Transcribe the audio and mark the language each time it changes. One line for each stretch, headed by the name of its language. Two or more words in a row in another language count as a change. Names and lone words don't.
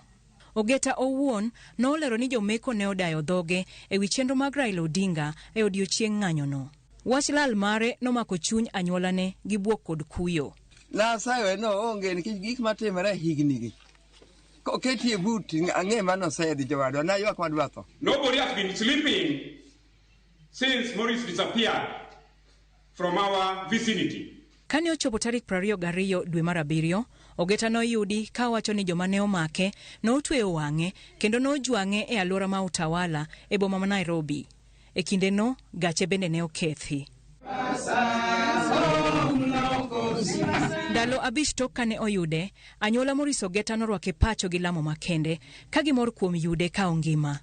Luo (Kenya and Tanzania): Ogeta owuon nolero ni jomeko ne odayo dhoge e wi chenro mag Raila Odinga e odiochieng' ng'anyono. Wach lal mare nomako chuny anyuolane gi buok kod kuyo. Nasayo no onge nikech gik matimore higni gi. Koketi e but ang'e mano sedi jowadwa na ywak madwa tho.
English: Nobody has been sleeping since Maurice disappeared from our vicinity.
Luo (Kenya and Tanzania): Kane ochopo tarik 22 dwe mar 7, Ogeta noyudi ka wacho ni joma ne omake notweyo wang'e kendo nojwang'e e alwora ma Utawala e boma ma Nairobi. E kindeno gache bende ne okethi. Ndalo 5 tok kane oyude, anyuola Maurice Ogeta norwake pacho gi lamo makende ka gimor kuom yude ka ongima.